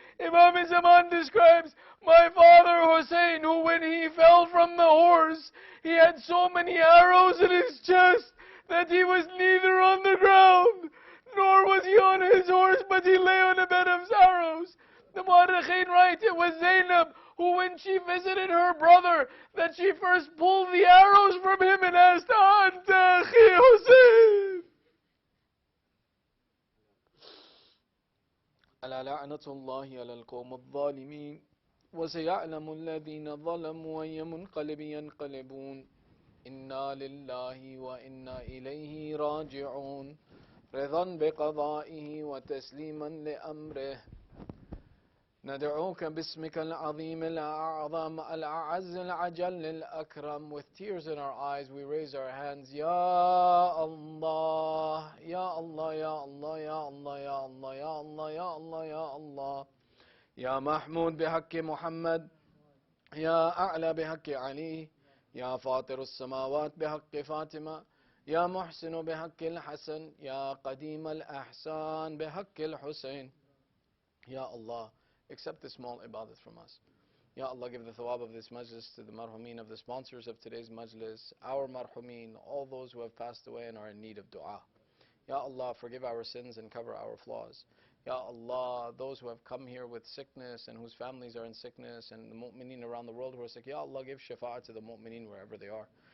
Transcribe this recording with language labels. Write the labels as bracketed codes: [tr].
[en] Imam Zaman describes my father Hussein, who when he fell from the horse, he had so many arrows in his chest that he was neither on the ground, nor was he on his horse, but he lay on a bed of arrows. The Mu'arrikhin write it was Zainab who, when she visited her brother, that she first pulled the arrows from him and asked, [ar] "Anta akhi Hussein." ألا لعنة الله على القوم الظالمين وسيعلم الذين ظلموا أي منقلب ينقلبون إنا لله وإنا إليه راجعون رضا بقضائه وتسليما لأمره ندعوك باسمك العظيم الأعظم الأعز العجل الأكرم. [en] With tears in our eyes we raise our hands. [ar] Ya Allah, Ya Allah, Ya Allah, Ya Allah, Ya Allah, Ya Allah, Ya Allah, Ya Allah. Ya Mahmud بحق محمد, Ya A'la بحق علي, Ya فاطر السماوات بحق فاطمة, Ya محسن بحق الحسن, Ya قديم الأحسان بحق الحسين. [en] Ya Allah, accept this small ibadat from us. Ya Allah, give the thawab of this majlis to the marhumeen of the sponsors of today's majlis, our marhumeen, all those who have passed away and are in need of dua. Ya Allah, forgive our sins and cover our flaws. Ya Allah, those who have come here with sickness and whose families are in sickness, and the mu'mineen around the world who are sick, Ya Allah, give shafa'ah to the mu'mineen wherever they are.